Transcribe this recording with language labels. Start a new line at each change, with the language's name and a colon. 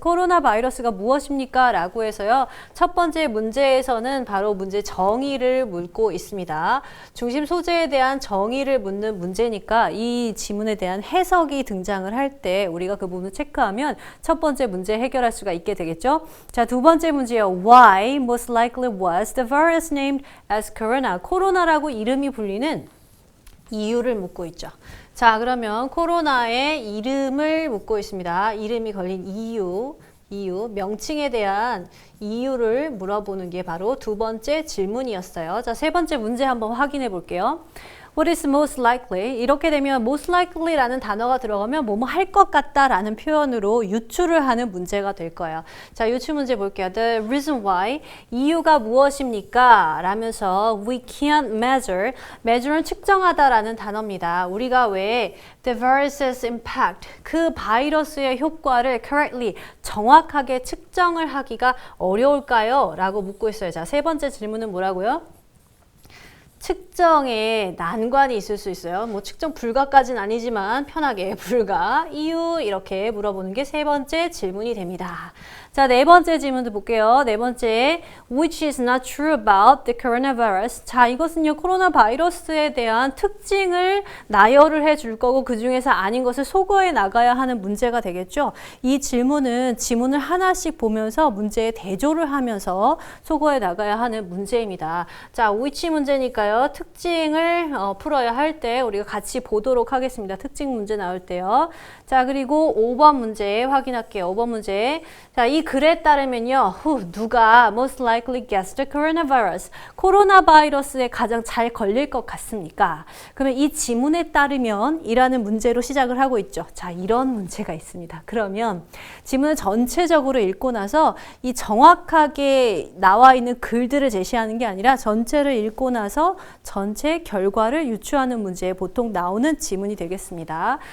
Korean: 코로나 바이러스가 무엇입니까? 라고 해서요. 첫 번째 문제에서는 바로 문제 정의를 묻고 있습니다. 중심 소재에 대한 정의를 묻는 문제니까 이 지문에 대한 해석이 등장을 할 때 우리가 그 부분을 체크하면 첫 번째 문제 해결할 수가 있게 되겠죠. 자, 두 번째 문제요.
English: Why most likely was the virus named as corona?
Korean: 코로나라고 이름이 불리는 이유를 묻고 있죠. 자, 그러면 코로나의 이름을 묻고 있습니다. 이름이 걸린 이유, 명칭에 대한 이유를 물어보는 게 바로 두 번째 질문이었어요. 자, 세 번째 문제 한번 확인해 볼게요.
English: What is most likely?
Korean: 이렇게 되면 most likely라는 단어가 들어가면 뭐뭐 할 것 같다라는 표현으로 유추를 하는 문제가 될 거예요. 자, 유추 문제 볼게요.
English: The reason why,
Korean: 이유가 무엇입니까? 라면서
English: we can't measure,
Korean: measure는 측정하다라는 단어입니다. 우리가 왜
English: the virus's impact,
Korean: 그 바이러스의 효과를 correctly, 정확하게 측정을 하기가 어려울까요? 라고 묻고 있어요. 자, 세 번째 질문은 뭐라고요? 측정에 난관이 있을 수 있어요. 뭐 측정 불가까지는 아니지만 편하게 불가, 이유 이렇게 물어보는 게 세 번째 질문이 됩니다. 자, 네 번째 질문도 볼게요. 네 번째,
English: which is not true about the coronavirus.
Korean: 자, 이것은요, 코로나 바이러스에 대한 특징을 나열을 해줄 거고 그 중에서 아닌 것을 소거해 나가야 하는 문제가 되겠죠. 이 질문은 지문을 하나씩 보면서 문제에 대조를 하면서 소거해 나가야 하는 문제입니다. 자, which 문제니까요. 특징을 풀어야 할 때 우리가 같이 보도록 하겠습니다. 특징 문제 나올 때요. 자, 그리고 5번 문제 확인할게요. 5번 문제. 자, 이 글에 따르면요. 누가
English: most likely gets the coronavirus?
Korean: 코로나 바이러스에 가장 잘 걸릴 것 같습니까? 그러면 이 지문에 따르면 이라는 문제로 시작을 하고 있죠. 자, 이런 문제가 있습니다. 그러면 지문을 전체적으로 읽고 나서 이 정확하게 나와 있는 글들을 제시하는 게 아니라 전체를 읽고 나서 전체 결과를 유추하는 문제에 보통 나오는 지문이 되겠습니다.